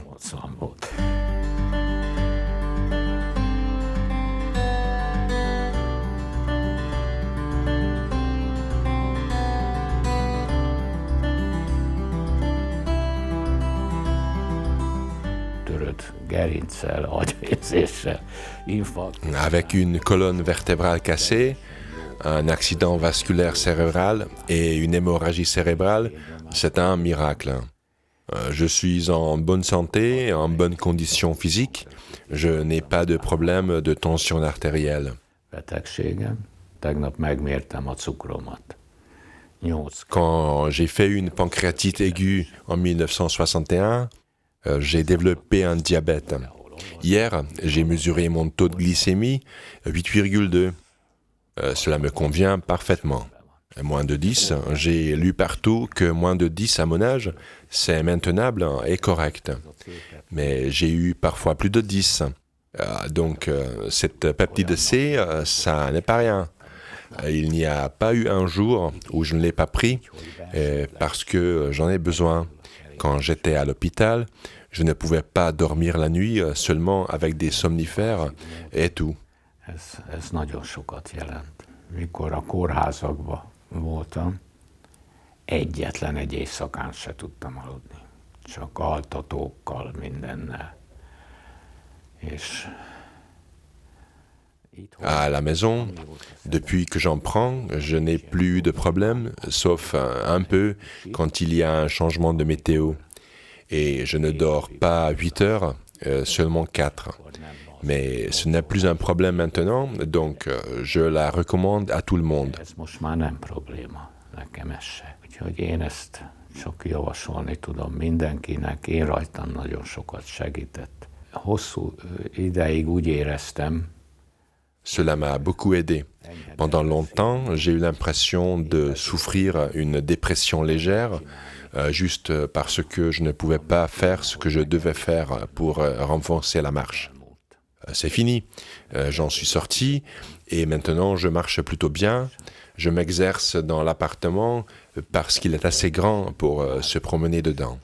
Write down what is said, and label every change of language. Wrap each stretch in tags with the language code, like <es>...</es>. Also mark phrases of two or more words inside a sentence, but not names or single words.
<hu>80 volt. Törött gerincsel, agyvérzéssel, infarktus.</hu> <fr>Avec une colonne vertébrale cassée, un accident vasculaire cérébral et une hémorragie cérébrale, c'est un miracle. Je suis en bonne santé, en bonne condition physique. Je n'ai pas de problème de tension artérielle.</fr> <hu>Betegségem. Tegnap megmértem a cukromat. 8.</hu> <fr>Quand j'ai fait une pancréatite aiguë en 1961, j'ai développé un diabète. Hier, j'ai mesuré mon taux de glycémie, 8,2. Cela me convient parfaitement. Moins de 10, j'ai lu partout que moins de 10 à mon âge, c'est maintenable et correct. Mais j'ai eu parfois plus de 10. Donc cette peptide C, ça n'est pas rien. Il n'y a pas eu un jour où je ne l'ai pas pris parce que j'en ai besoin. Quand j'étais à l'hôpital, je ne pouvais pas dormir la nuit seulement avec des somnifères et tout.</fr> <hu>Ez nagyon sokat jelent. Mikor a kórházakban voltam, egyetlen egy éjszakán se tudtam aludni. csak altatókkal, mindennel. És</hu> <fr>À la maison, depuis que j'en prends, je n'ai plus de problème, sauf un peu quand il y a un changement de météo. Et je ne dors pas 8 heures, seulement 4. Mais ce n'est plus un problème maintenant, donc je la recommande à tout le monde.</fr> <hu>ez most már nem probléma, nekem ez se. Úgyhogy én ezt csak javasolni tudom mindenkinek, én rajtam nagyon sokat segített. Hosszú ideig úgy éreztem,</hu> <fr>Cela m'a beaucoup aidé. Pendant longtemps, j'ai eu l'impression de souffrir une dépression légère, juste parce que je ne pouvais pas faire ce que je devais faire pour renforcer la marche. C'est fini, j'en suis sorti et maintenant je marche plutôt bien. Je m'exerce dans l'appartement parce qu'il est assez grand pour se promener dedans.</fr>